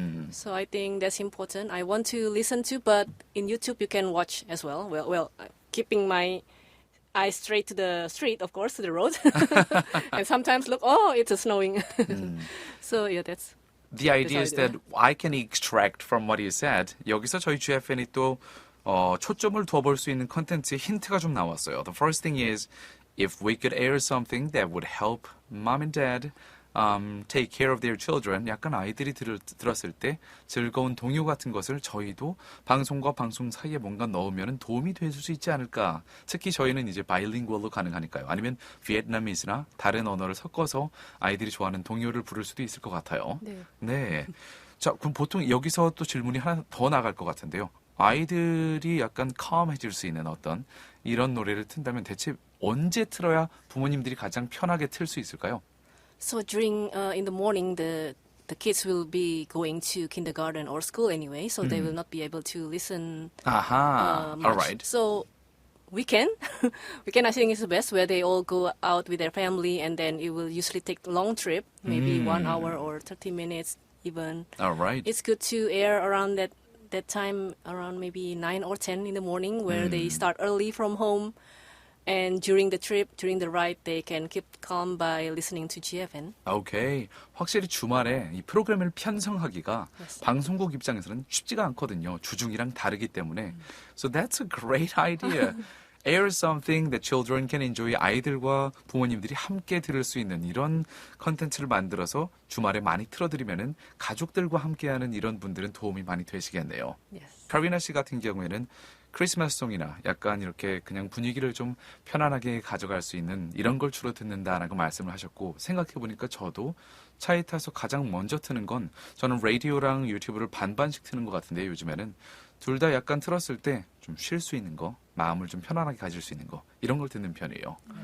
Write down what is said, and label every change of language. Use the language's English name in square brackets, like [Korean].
[English] So I think that's important. I want to listen to, but in YouTube you can watch as well. Well, keeping my eyes straight to the street, of course, to the road, and sometimes look. Oh, it's snowing. So yeah, that's. the idea is that I can extract from what you said. [Korean] 여기서 저희 GFN이 또 초점을 둬볼 수 있는 컨텐츠의 힌트가 좀 나왔어요. [English] The first thing is if we could air something that would help mom and dad take care of their children. [Korean] 약간 아이들이 들었을 때 즐거운 동요 같은 것을 저희도 방송과 방송 사이에 뭔가 넣으면 도움이 될 수 있지 않을까. 특히 저희는 이제 바이링구얼로 가능하니까요. 아니면 비에트나미스나 다른 언어를 섞어서 아이들이 좋아하는 동요를 부를 수도 있을 것 같아요. 네. 네. 자, 그럼 보통 여기서 또 질문이 하나 더 나갈 것 같은데요. 아이들이 약간 calm해질 수 있는 어떤 이런 노래를 튼다면 대체 언제 틀어야 부모님들이 가장 편하게 틀 수 있을까요? [English] So during in the morning, the kids will be going to kindergarten or school anyway, so they will not be able to listen. 아하, Much. alright. So weekend, weekend I think is the best, where they all go out with their family, and then it will usually take a long trip, maybe 1 hour or 30 minutes even. Alright. It's good to air around that time, around maybe 9 or 10 in the morning, where they start early from home. And during the trip, during the ride, they can keep calm by listening to GFN. [Korean] 오케이. 확실히 주말에 이 프로그램을 편성하기가 [English] Yes. [Korean] 방송국 입장에서는 쉽지가 않거든요. 주중이랑 다르기 때문에. [English] So that's a great idea. Air something that children can enjoy. [Korean] 아이들과 부모님들이 함께 들을 수 있는 이런 컨텐츠를 만들어서 주말에 많이 틀어드리면은 가족들과 함께하는 이런 분들은 도움이 많이 되시겠네요. [English] Yes. [Korean] 카리나 씨 같은 경우에는 크리스마스 송이나 약간 이렇게 그냥 분위기를 좀 편안하게 가져갈 수 있는 이런 걸 주로 듣는다라고 말씀을 하셨고, 생각해보니까 저도 차에 타서 가장 먼저 트는 건 저는 라디오랑 유튜브를 반반씩 트는 것 같은데, 요즘에는 둘 다 약간 틀었을 때 좀 쉴 수 있는 거, 마음을 좀 편안하게 가질 수 있는 거, 이런 걸 듣는 편이에요.